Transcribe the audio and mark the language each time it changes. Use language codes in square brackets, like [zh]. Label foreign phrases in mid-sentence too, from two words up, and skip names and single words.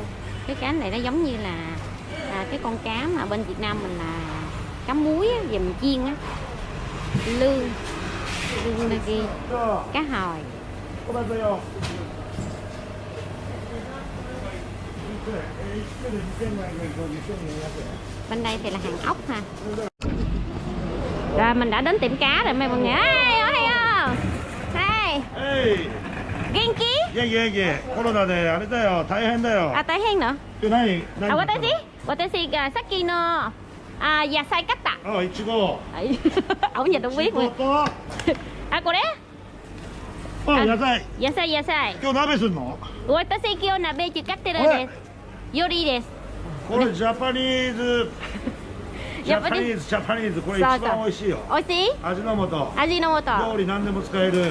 [vi] Cái cá này nó giống như là cái con cá mà bên Việt Nam mình là cá muối á, về mình chiên á, lương kia, cá hồi. Bên đây thì là hàng ốc ha. Rồi mình đã đến tiệm cá rồi mọi người. [ja] Hey, hey. 元気？元気。コロナであれだよ、大変だよ。あ、大変の？何？私がさっきの野菜買った。あ、いちご。 [vi] Ổng nhìn đâu biết luôn. [ja] これ？あ、野菜。野菜。今日鍋すんの？私今日鍋使ってるです。よりです。これジャパニーズ。ジャパニーズこれ一番美味しいよ。美味しい？味の素。料理何でも使える。